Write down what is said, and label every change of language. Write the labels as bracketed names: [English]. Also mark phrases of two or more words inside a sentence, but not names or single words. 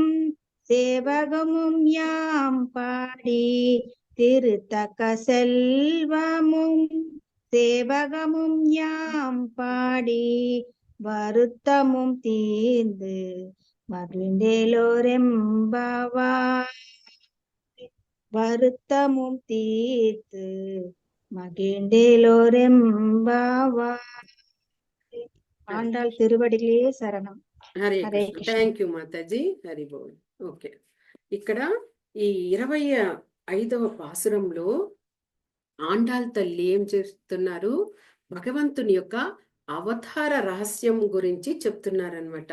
[Tamil] சேவகமும் யாம் பாடி திருத்தக்க செல்வமும் சேவகமும் யாம் பாடி வருத்தமும் தீர்ந்து மகிழ்ந்தேலோரெம்பாவாய் வருத்தமும் தீர்த்து மகிழ்ந்தேலோரெம்பாவாய். ஆண்டாள் திருவடிகளே சரணம். [Telugu] హరే హరే కృష్ణ. కృష్ణ. [English] thank you మాతాజీ. [Hindi] हरि बोल. [Telugu] ఓకే, ఇక్కడ ఈ 25వ పాసురంలో ఆండాళ్ తల్లి ఏం చేస్తున్నారు? భగవంతుని యొక్క అవతార రహస్యం గురించి చెప్తున్నారనమాట.